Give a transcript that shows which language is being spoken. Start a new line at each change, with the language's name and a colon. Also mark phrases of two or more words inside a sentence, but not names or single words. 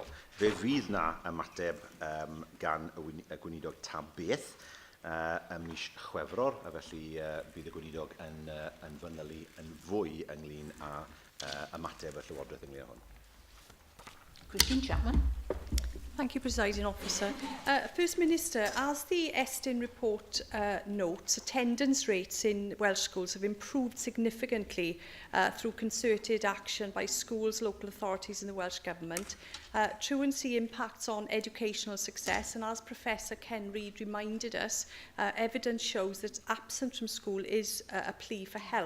Welsh: Fe fydd na ymateb gan y Gweinidog ta beth ym mis Chwefror, a felly bydd y Gweinidog yn fanylu yn fwy ynglyn â ymateb y Llywodraeth ynglyn â hwn.
English: Christine Chapman. Thank you, Presiding Officer. First Minister, as the Estin report notes, attendance rates in Welsh schools have improved significantly through concerted action by schools, local authorities and the Welsh Government. Truancy impacts on educational success, and as Professor Ken Reid reminded us, evidence shows that absence from school is a plea for help.